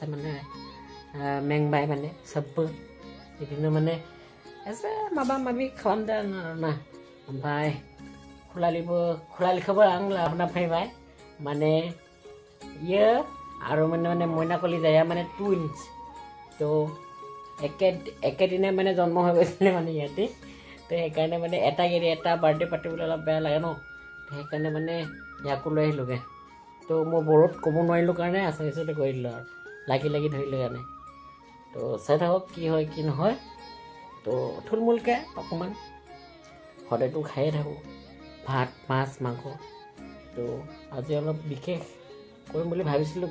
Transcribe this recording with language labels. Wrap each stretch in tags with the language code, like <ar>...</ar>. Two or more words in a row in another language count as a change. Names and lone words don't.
<brx>माने मेंबाय माने सबबो बिदिनो माने एसे माबा माबि खालामदों आरोना ओमफ्राय खुलालिखौबो आं लाबोना फैबाय माने इयो आरो माने मयनाकलि जाया माने टुइन्स तो एके दिने माने जन्म</brx> <as>হৈ গৈছিলে মানে ইয়াতে তো সেইকাৰণে মানে এটা গেৰি এটা বাৰ্থডে পাতিবলৈ অলপ বেয়া লাগে ন তো সেইকাৰণে মানে ইয়াকো লৈ আহিলোগে তো মই বৰত ক'ব নোৱাৰিলোঁ কাৰণে আছামিছতে কৈ দিলোঁ আৰু লাগি ধৰিলোঁ কাৰণে तो চাই থাকক কি হয় কি নহয় তো থুলমুলকে অকমান সদায়তো খায়ে থাকোঁ ভাত মাছ মাংস তো আজি অলপ বিশেষ কৰিম বুলি ভাবিছিলোঁ</as>